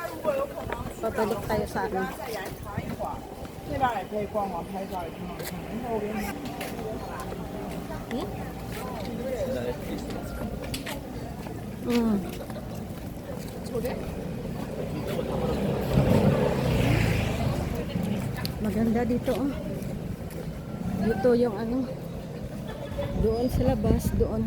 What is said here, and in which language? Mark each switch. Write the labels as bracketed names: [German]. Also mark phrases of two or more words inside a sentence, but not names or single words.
[Filipino] Pabalik tayo sa ano. [Chinese] 这边也可以逛逛，拍照也挺好看的。后边 [Filipino] Maganda dito oh. Dito yung ano. Doon sa labas, doon.